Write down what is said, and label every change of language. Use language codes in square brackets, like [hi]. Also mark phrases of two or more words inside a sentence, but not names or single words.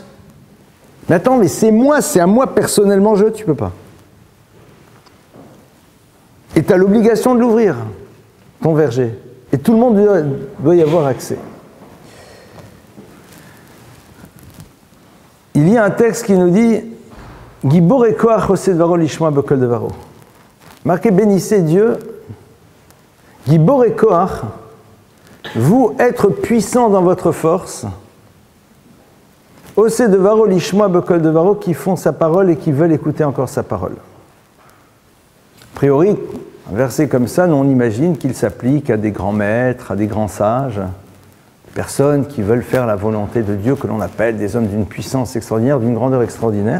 [fr] Mais attends, mais c'est à moi personnellement, tu peux pas. Et tu as l'obligation de l'ouvrir, ton verger. Et tout le monde doit y avoir accès. Il y a un texte qui nous dit [he] גבור et כח עושה דברו לשמוע בקול דברו. [fr] Marquez, bénissez Dieu. [he] גבור et כח, [fr] vous être puissant dans votre force. [he] עושה דברו לשמוע בקול דברו, [fr] qui font sa parole et qui veulent écouter encore sa parole. A priori, un verset comme ça, on imagine qu'il s'applique à des grands maîtres, à des grands sages, des personnes qui veulent faire la volonté de Dieu, que l'on appelle des hommes d'une puissance extraordinaire, d'une grandeur extraordinaire.